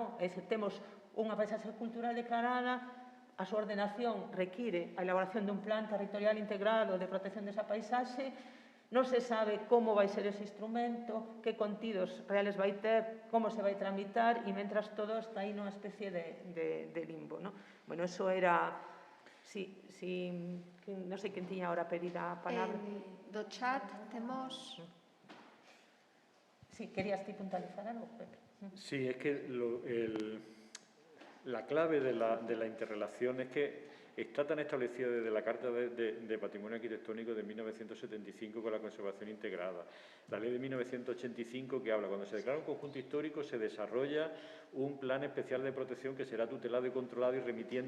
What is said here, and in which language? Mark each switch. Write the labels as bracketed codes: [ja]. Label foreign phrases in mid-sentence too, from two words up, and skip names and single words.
[gl] É dicir, temos unha paisaxe cultural declarada, a súa ordenación require a elaboración dun plan territorial integrado de protección desa paisaxe, non se sabe como vai ser ese instrumento, que contidos reales vai ter, como se vai tramitar, e mentras todo está aí nunha especie de limbo, non? [es] Bueno, eso era... [gl] non sei quen tiña ahora pedida a palabra. Do chat temos... Sí, querías ti puntualizar algo, Pepe? [es] Sí, es que la clave de la interrelación es que está tan establecida desde la Carta de Patrimonio Arquitectónico de 1975 con la conservación integrada. La ley de 1985 que habla, cuando se declara un conjunto histórico se desarrolla un plan especial de protección que será tutelado y controlado y remitiendo.